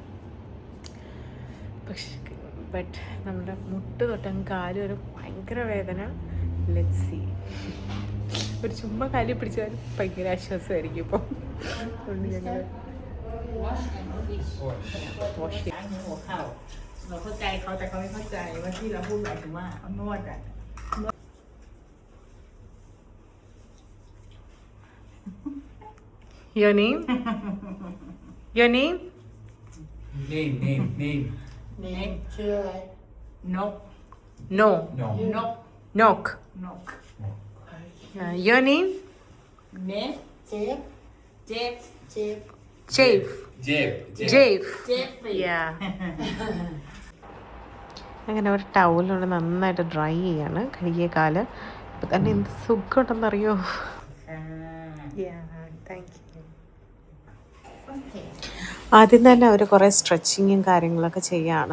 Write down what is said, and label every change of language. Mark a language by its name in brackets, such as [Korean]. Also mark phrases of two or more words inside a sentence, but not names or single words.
[Malayalam] ബട്ട് നമ്മുടെ മുട്ട് തൊട്ടും കാല് വരെ ഭയങ്കര വേദന. [English] Let's see. [Malayalam] ഒരു ചുമ്മാ കാലിൽ പിടിച്ചാൽ ഭയങ്കര ആശ്വാസമായിരിക്കും. ഇപ്പം അതുകൊണ്ട് ഞങ്ങൾ വാഷ് ചെയ്യാം. [Thai] เราเข้าใจเขาแต่เขาไม่เข้าใจว่าที่เราพูดหมายถึงว่านวดอ่ะ [English] Your name? Your name? Name. [Thai] เนมชื่ออะไรนก [English] No. [Thai] นก [English] Nok. [Thai] นก [English] Your name? [Thai] เนมเจฟเจฟเจฟ [English] Jave. Jave. Jave. [Thai] เจฟฟรี [English] Yeah. [Malayalam] അങ്ങനെ ഒരു ടവലുകൊണ്ട് നന്നായിട്ട് ഡ്രൈ ചെയ്യാണ് കഴുകിയ കാല്. ഇപ്പം തന്നെ എന്ത് സുഖമുണ്ടെന്നറിയോ? ആദ്യം തന്നെ അവർ കുറേ സ്ട്രെച്ചിങ്ങും കാര്യങ്ങളൊക്കെ ചെയ്യുകയാണ്.